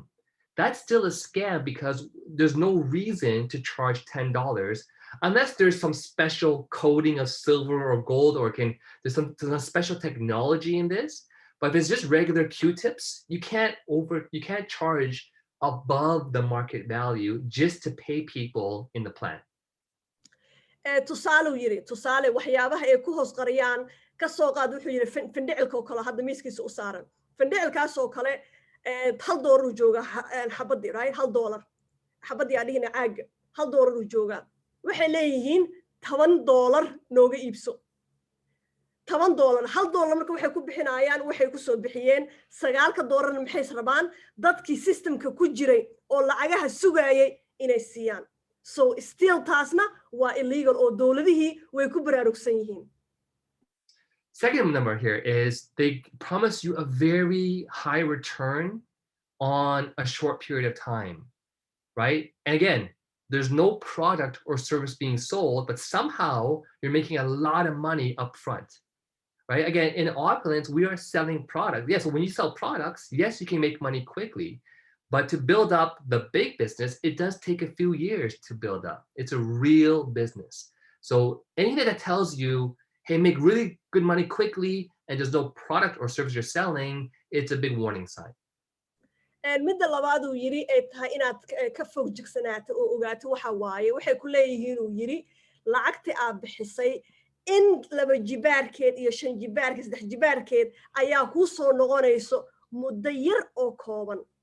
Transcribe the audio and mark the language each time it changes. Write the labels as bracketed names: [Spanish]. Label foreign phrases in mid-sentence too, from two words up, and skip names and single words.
[English] That's still a scam because there's no reason to charge $10 unless there's some special coating of silver or gold or there's some special technology in this. But if it's just regular Q-tips, you can't charge above the market value just to pay people in the plan. [Somali] tusaale yiri tusaale waxyaabaha ay ku hoos qariyaan ka soo qaad wuxuu yiri findhicilka oo kale hadda miiskiisa u saaran findhicilkaas oo kale $1 uu jooga xabadii right $1 xabadii adhigina caaga $1 uu jooga waxay leeyihiin $10 nooga iibso $10 $1 marka waxay ku bixinayaan waxay ku soo bixiyeen $9 maxay rabaan dadkii systemka ku jiray oo lacagaha sugayay inay siiyaan. [English] So still [Somali] taasna waa illegal oo dawladihii way ku baraarugsan yihiin. [English] Second number here is they promise you a very high return on a short period of time, right? And again, there's no product or service being sold, but somehow you're making a lot of money up front, right? Again, in Opulence, we are selling products. Yes, when you sell products, yes, you can make money quickly, but to build up the big business, it does take a few years to build up. It's a real business. So anything that tells you, hey, make really good money quickly, and there's no product or service you're selling, it's a big warning sign. [Somali] midda labaad uu yiri ay tahay inaad ka fog jigsanaato oo ogaato waxa waaye waxay ku leeyihiin uu yiri lacagtii aad bixisay in laba jibaarkeed iyo shan jibaarkeed saddex jibaarkeed ayaa kuu soo noqonayso muddo yar oo kooban